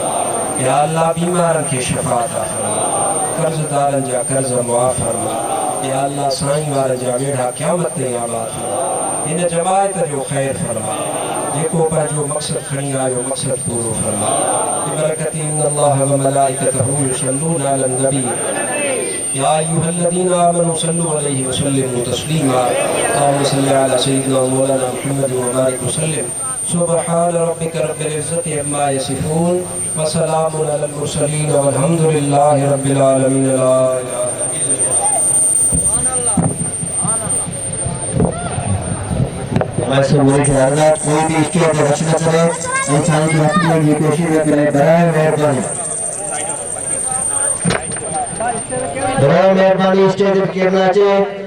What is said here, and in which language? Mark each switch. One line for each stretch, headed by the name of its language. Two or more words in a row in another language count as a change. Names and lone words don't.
Arabic: يا الله
Sindhi: बीमारनि खे शिफ़ा अता फरमा कर्ज़दारनि जा कर्ज़ मुआफ़ फरमा।
Arabic: يا الله
Sindhi: साईं वारनि जा वेढ़ा क़यामत ताईं आबाद फरमा। हिन जमायत जो ख़ैर फरमा जेको पंहिंजो मक़सद खणी आयो मक़सद पूरो फरमा।
Arabic: ببركة إن الله وملائكته يصلون على النبي يا أيها الذين آمنوا صلوا عليه وسلموا تسليما اللهم صل على سيدنا مولانا محمد وبارك وسلم سبحان ربك رب العزة عما يصفون وسلام على المرسلين والحمد لله رب العالمين. لا إله
Urdu: کوئی بھی اسٹیج پر رچنا کرے انسان کی اپنی کی کوشش کرے برائے مہربانی اسٹیج پر کرنا چاہیے.